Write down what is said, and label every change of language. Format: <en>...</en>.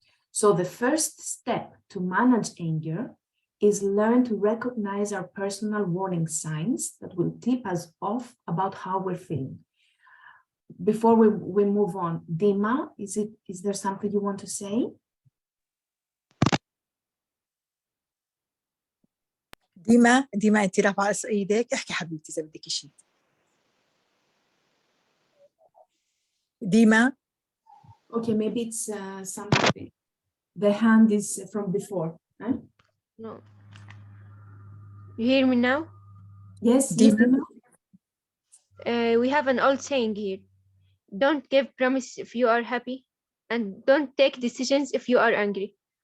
<en>So the first step to manage anger is learn to recognize our personal warning signs that will tip us off about how we're feeling. Before we move on, Dima, is there something you want to say?</en> <ar>ديما انت رافعه ايدك احكي حبيبتي اذا بدك شيء. ديما.</ar> <en>Okay, maybe it's something. The hand is from before. Huh? No. You hear me now? Yes, Dima. We have an old saying here. Don't give promises if you are happy, and don't take decisions if you are angry.</en>